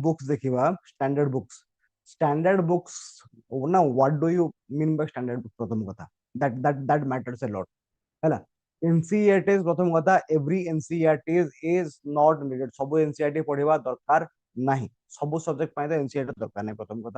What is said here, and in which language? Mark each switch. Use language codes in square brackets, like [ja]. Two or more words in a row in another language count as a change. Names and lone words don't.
[en] ବୁକ୍ସ ଦେଖିବା, standard books ନା, what do you mean by standard book? [or] ପ୍ରଥମ କଥା, [en] that matters a lot ହେଲା। ଏନସିଇଆରଟି [or] ପ୍ରଥମ କଥା, [en] every NCERT is not needed. [or] ସବୁ ଏନସିଇଆରଟି ପଢିବା ଦରକାର ନାହିଁ, ସବୁ ସବଜେକ୍ଟ ପାଇଁ ତ ଏନସିଇଆରଟି ଦରକାର ନାହିଁ, ପ୍ରଥମ କଥା।